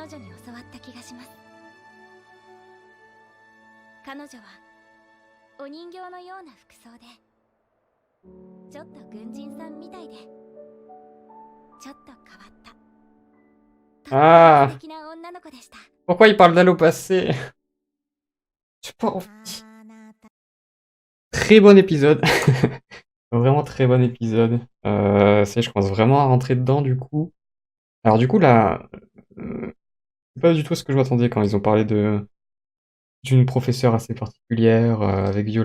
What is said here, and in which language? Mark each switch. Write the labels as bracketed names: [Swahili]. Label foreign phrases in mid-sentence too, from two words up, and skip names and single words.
[Japanese] 彼女に教わった気がします。彼女はお人形のような服装でちょっと軍人さんみたいでちょっと変わった Ah. 素敵な女の子でした。 [French] Pourquoi il parle d'elle au passé? J'ai pas envie. Très bon épisode. Vraiment très bon épisode. Je commence vraiment à rentrer dedans du coup. Alors du coup là, c'est pas du tout ce que je m'attendais quand ils ont parlé d'une professeure assez particulière avec Violette.